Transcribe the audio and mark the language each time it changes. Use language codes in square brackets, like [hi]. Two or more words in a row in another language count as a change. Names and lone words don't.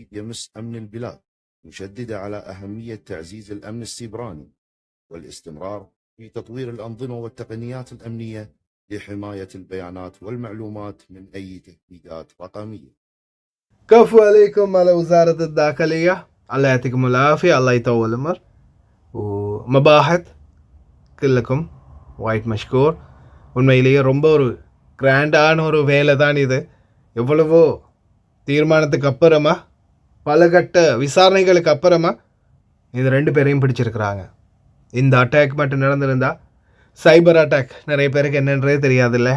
[ar] يمس أمن البلاد، مشددة على أهمية تعزيز الأمن السيبراني والاستمرار في تطوير الأنظمة والتقنيات الأمنية لحماية البيانات والمعلومات من أي تهديدات رقمية. كفو عليكم على وزارة الداخلية. الله يعطيكم العافية. الله يطول العمر ومباحث كلكم وايد مشكور. [ta] உண்மையிலேயே ரொம்ப ஒரு கிராண்டான ஒரு வேலை தான் இது. எவ்வளவோ தீர்மானத்துக்கு அப்புறமா, பல கட்ட விசாரணைகளுக்கு அப்புறமா இது 2 பேரையும் பிடிச்சிருக்கிறாங்க. இந்த அட்டாக் மட்டும் நடந்திருந்தா, [en] cyber attack [ta] நிறைய பேருக்கு என்னன்றதே தெரியாது இல்லையா?